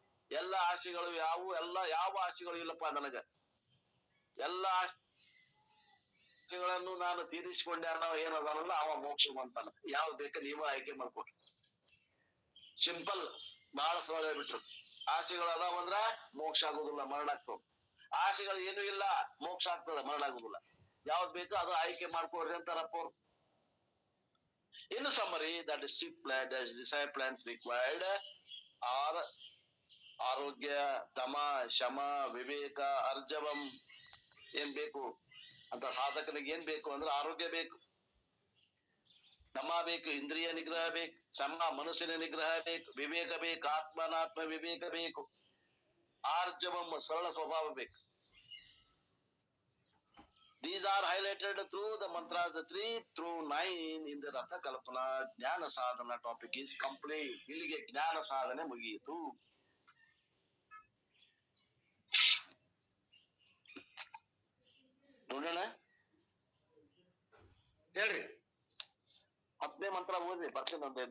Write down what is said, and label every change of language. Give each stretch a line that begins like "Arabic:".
Kannada: ಎಲ್ಲ ಆಶೆಗಳು ಯಾವ ಆಶೆಗಳು ಇಲ್ಲಪ್ಪ ನನಗ, ಎಲ್ಲ ಆಶೆಗಳನ್ನು ನಾನು ತೀರಿಸಿಕೊಂಡೆ ಅನ್ನೋ ಏನದಾನಲ್ಲ ಅವ ಮೋಕ್ಷ ಹೊಂತಾನ. ಯಾವ್ದು ಬೇಕ ನೀವ ಆಯ್ಕೆ ಮಾಡ್ಕೊಡ್ರಿ. ಸಿಂಪಲ್, ಬಹಳ ಸರಳ ಬಿಟ್ರು. ಆಶೆಗಳು ಅದಾವಂದ್ರ ಮೋಕ್ಷ ಆಗುದಿಲ್ಲ, ಮರಣ ಆಗ್ತವ. ಆಶೆಗಳು ಏನು ಇಲ್ಲ, ಮೋಕ್ಷ ಆಗ್ತದ, ಮರಣ ಆಗುದಿಲ್ಲ. ಯಾವ್ದು ಬೇಕೋ ಅದು ಆಯ್ಕೆ ಮಾಡ್ಕೊಡ್ರಿ ಅಂತಾರಪ್ಪ ಅವ್ರು.
English: In summary, the disciplines required are ಆರೋಗ್ಯ, ದಮ, ಶಮ, ವಿವೇಕ, ಅರ್ಜವಂ.
Kannada: ಏನ್ ಬೇಕು ಅಂತ ಸಾಧಕನಿಗೆ ಏನ್ ಬೇಕು ಅಂದ್ರೆ ಆರೋಗ್ಯ ಬೇಕು, ದಮ ಬೇಕು, ಇಂದ್ರಿಯ ನಿಗ್ರಹ ಬೇಕು, ಶಮ ಮನಸ್ಸಿನ ನಿಗ್ರಹ ಬೇಕು, ವಿವೇಕ ಬೇಕು, ಆತ್ಮನಾತ್ಮ ವಿವೇಕ ಬೇಕು, ಆರ್ಜವಂ ಸರಳ ಸ್ವಭಾವ ಬೇಕು.
English: These are highlighted through the mantras 3 through 9 in the Ratha Kalpana. ಜ್ಞಾನ ಸಾಧನ topic is complete.
Kannada: ಇಲ್ಲಿಗೆ ಜ್ಞಾನ ಸಾಧನೆ ಮುಗಿಯಿತು. ನೋಡೋಣ, ಹೇಳ್ರಿ. 10ನೇ ಮಂತ್ರ ಓದ್ರಿ, ಬರ್ತೀನಿ.